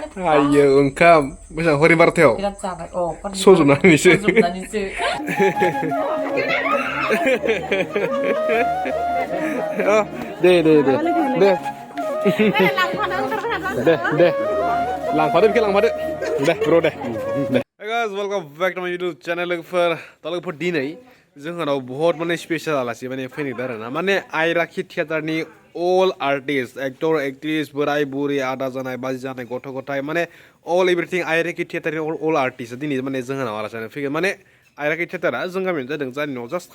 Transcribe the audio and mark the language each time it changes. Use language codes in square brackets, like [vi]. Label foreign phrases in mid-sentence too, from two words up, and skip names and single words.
[brx] आइयो ओंखाम मोजां हरि बारथायाव बिराद जाबाय सज'बनानैसो सजोबनानैसो दे लांफादो बिखौ लांफादो दे ब्र दे [en] guys welcome back to my YouTube channel [brx] लोगोफोर दिनै जोंहानाव बहुत माने स्पेशल आलासि माने फैनाय आरोना माने आइराखि थियेटारनि [en] all artist actor actress [brx] बोराय बुरि आदा जानाय बाजि जानाय गथ' गथाय माने [en] all everything [brx] आइराखि थियेटारनि [en] all artist [brx] दिनै माने जोंहानाव आलासि फैगोन माने आइराखि थियेटारा जों गामियाव जादों जानि न'आव जास्ट